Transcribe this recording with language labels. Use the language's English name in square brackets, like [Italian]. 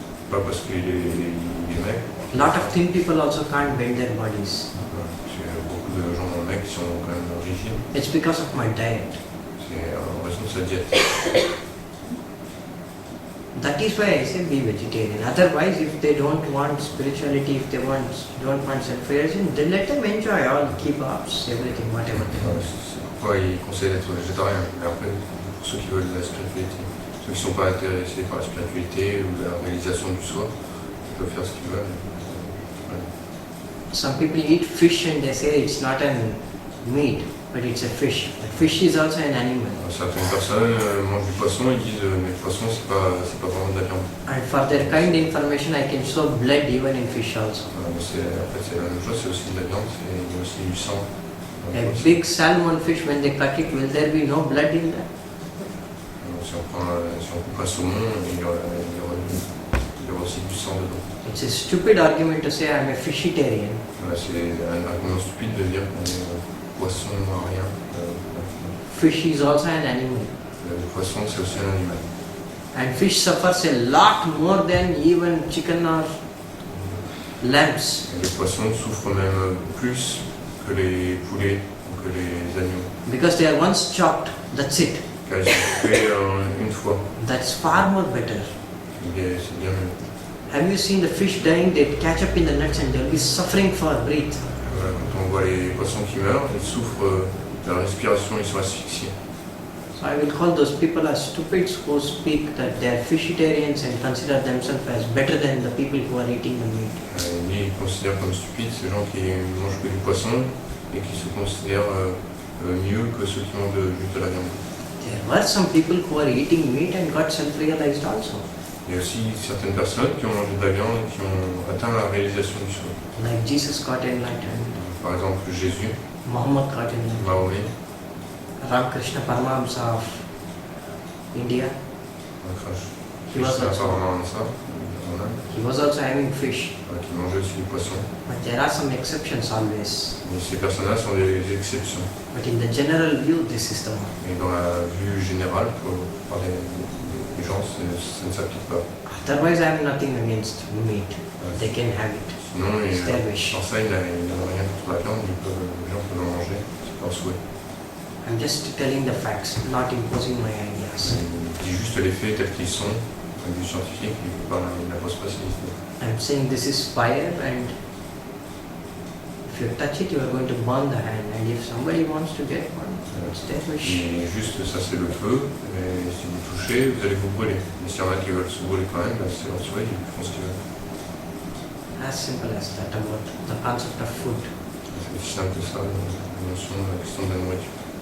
[French] Pas parce qu'il est maigre. [English] A lot of thin people also can't bend their bodies. [French] Beaucoup de gens maigres qui sont quand même rigides. [English] It's because of my diet. [French] C'est en raison de sa diète. [English] That is why I say be vegetarian. Otherwise, if they don't want spirituality, if they don't want self-realization, then let them enjoy all kebabs, everything, whatever they want. [French] C'est pourquoi il conseille d'être végétarien. Mais après, pour ceux qui veulent de la spiritualité, ceux qui ne sont pas intéressés par la spiritualité ou la réalisation du soi, ils peuvent faire ce qu'ils veulent. Voilà. [English] Some people eat fish and they say it's not a meat, but it's a fish. But fish is also an animal. [French] Certaines personnes mangent du poisson et disent mais le poisson c'est pas vraiment de la viande. [English] And for their kind information, I can show blood even in fish also. [French] En fait c'est la même chose, c'est aussi de la viande, c'est aussi du sang. [English] A big salmon fish, when they cut it, will there be no blood in that? [French] Si on coupe un saumon, il y aura aussi du sang dedans. [English] It's a stupid argument to say I'm a fishitarian. [French] Voilà, c'est un argument stupide de dire qu'on est poisson à rien. [English] Fish is also an animal. [French] Le poisson c'est aussi un animal. [English] And fish suffers a lot more than even chicken or lambs. [French] Et les poissons souffrent même plus que les poulets ou que les agneaux. [English] Because they are once chopped, that's it. [French] Car ils sont tués une fois. [English] That's far more better. [French] C'est bien mieux. [English] Have you seen the fish dying? They catch up in the nets and they'll be suffering for breath. [French] Quand on voit les poissons qui meurent, ils souffrent de la respiration, ils sont asphyxiés. [English] So I will call those people as stupids who speak that they are fishitarians and consider themselves as better than the people who are eating the meat. [French] Ils considèrent comme stupides ces gens qui mangent que du poisson et qui se considèrent mieux que ceux qui mangent juste de la viande. [English] There were some people who are eating meat and got self-realized also. [French] Il y a aussi certaines personnes qui ont mangé de la viande et qui ont atteint la réalisation du soi. [English] Like Jesus got enlightened, [French] Par exemple, Jésus, [English] Muhammad got enlightened, [French] Mahomet, [English] Ramakrishna Paramahamsa of India, He was [French] Krishna [English] also- [French] Paramahansa, [English] he was also having fish. [French] qui mangeait aussi du poisson. [English] But there are some exceptions always. [French] Mais ces personnes-là sont des exceptions. [English] But in the general view, this is the one. [French] Et dans la vue générale, par les gens, ça ne s'applique pas. [English] Otherwise, I have nothing against meat. They can have it. [French] Sinon, [English] It's their wish. [French] sans ça, ils n'ont rien contre la viande, les gens peuvent en manger, c'est leur souhait. [English] I'm just telling the facts, not imposing my ideas. [French] Je dis juste les faits tels qu'ils sont, d'un vue scientifique, ils n'imposent pas ces idées. [English] I'm saying this is fire, and if you touch it, you are going to burn the hand. And if somebody wants to get one, it's their wish. [French] Mais juste, ça c'est le feu, et si vous touchez, vous allez vous brûler. Mais s'il y en a qui veulent se brûler quand même, c'est leur souhait, ils font ce qu'ils veulent. [English] As simple as that about the concept of food. [French] C'est aussi simple que ça, la notion, la question de la nourriture.